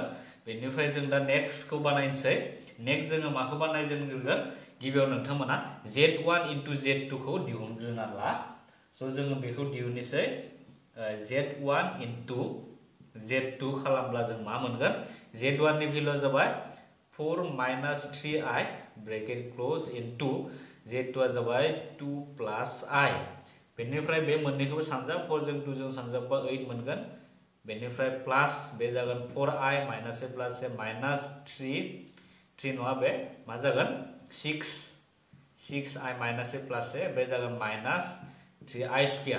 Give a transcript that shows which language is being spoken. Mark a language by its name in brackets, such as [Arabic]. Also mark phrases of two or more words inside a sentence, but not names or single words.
[Bodo] बेनिफ्राय जों दा नेक्स्टखौ बानायनोसै। नेक्स्ट जोङो माखौ बानायजेनग्रोगोन गिबियाव नोंथांमोना [English] z1 into z2 [Bodo] खौ दिहुनग्रोना ला। सो जोङो बेखौ दिहुननोसै [English] z1 into z2 [Bodo] खालामब्ला जों मा मोनगोन z1 नि भेलुआ जाबाय [English] 4 minus 3i bracket close into z2 [Bodo] आ जाबाय [English] 2 plus i। [Bodo] बेनिफ्राय बे मोननैखौबो सानजाब 4 जों 2 जों सानजाबबा 8 मोनगोन। बेनिफ्राय प्लस बे जागोन [English] 4i minus a plus a minus 3 [Bodo] नङा बे मा जागोन [English] 6i minus a plus a [Bodo] बे जागोन [English] minus 3i square.